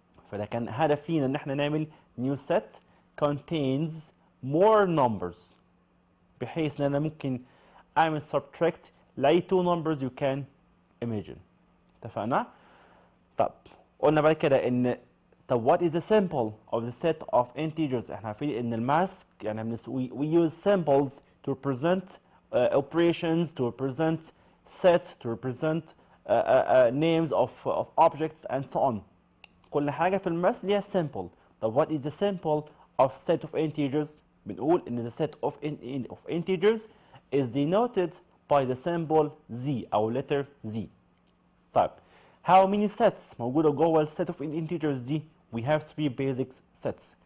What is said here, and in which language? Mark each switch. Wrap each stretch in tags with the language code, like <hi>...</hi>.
<ar>فده كان هدف لينا ان احنا نعمل</ar> <en>new set contains more numbers</en> <ar>بحيث ان انا ممكن اعمل subtract لاي</ar> <en>two numbers you can imagine.</en> <ar>اتفقنا؟ طب قلنا بعد كده ان طب</ar> <en>what is the symbol of the set of integers؟</en> <ar>احنا عارفين ان الماث يعني</ar> <en>we use symbols to represent operations, to represent sets, to represent names of objects and so on.</en> <ar>كل حاجة في الماث ليها symbol.</ar> <en>طب what is the symbol of set of integers؟</en> <ar>بنقول ان</ar> <en>the set of integers is denoted by the symbol z أو letter z. طيب how many sets</en> <ar>موجودة جوه ال</ar> <en>set of integers دي؟ we have 3 basic sets.</en>